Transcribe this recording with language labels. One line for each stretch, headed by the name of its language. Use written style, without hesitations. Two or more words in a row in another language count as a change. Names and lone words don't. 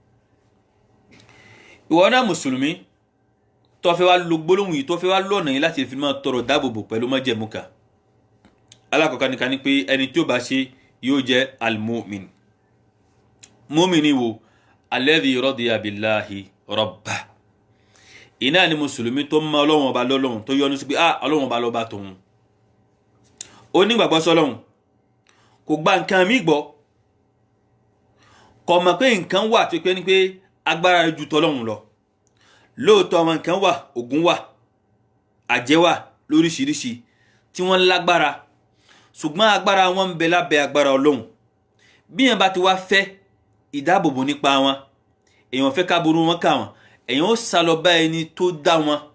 Yoruba: ìwọ náà mùsùlùmí tó fẹ́ wá lo gbólóhùn yìí tó fẹ́ wá lọ́nà yìí láti fi máa tọrọ dáàbòbò pẹ̀lú májẹ̀mú kan alákọ̀ọ́kọ́ nìkan ni pé ẹni tí ó bá ṣe yóò jẹ́
Arabic: المؤمن مؤمن
Yoruba: wo
Arabic: الذي رضي بالله ربا
Yoruba: iná ni mùsùlùmí tó mọ ọlọ́run ọba lọ́lọ́run tó yọ́nú sí pé ọlọ́run ọba lọ́ba tòun ó nígbàgbọ́ sọ́lọ́run kò gba nǹkan mí gbọ́ kò mọ̀ pé nǹkan wà tó pé ní pé agbára ju tọ́lọ́run lọ lóòótọ́ àwọn nǹkan wà ògùn wà àjẹ́ wà lóríṣiríṣi tí wọ́n lágbára ṣùgbọ́n agbára wọn ń bẹ lábẹ́ agbára ọlọ́run bí yẹn bá ti wá fẹ́ ìdáàbòbò nípa wọn èèyàn fẹ́ káburú wọn kà wọn èèyàn ó sá lọ bá ẹni tó dá wọn